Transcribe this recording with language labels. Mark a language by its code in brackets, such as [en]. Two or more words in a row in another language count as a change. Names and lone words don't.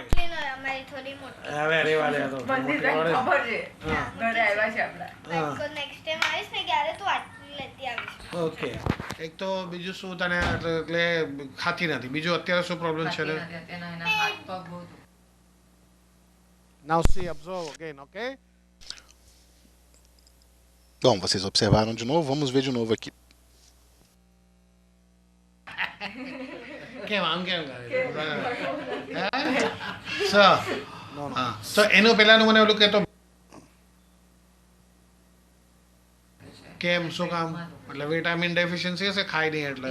[gu] અમારી થોડી મોટી. હવે રેવા દે તો. ખબર છે ઘરે આવ્યા છે આપણા. તો નેક્સ્ટ ટાઈમ આવીશ ને ત્યારે તું આટલી લેતી આવીશ. ઓકે. એક તો બીજું શું તને એટલે ખાતી નથી, બીજું અત્યારે શું પ્રોબ્લેમ છે ને? અત્યારના એના હાથ પગ બહુ [en] Now see, observe again, okay? [pt] Bom, vocês observaram de novo, vamos ver de novo aqui. [gu] કેમ આમ કેમ કરે? તો એનું પહેલાનું મને ઓલું કહેતો કેમ, શું કામ? એટલે વિટામિન ડેફિશિયન્સી હશે, ખાઈ નહીં એટલે?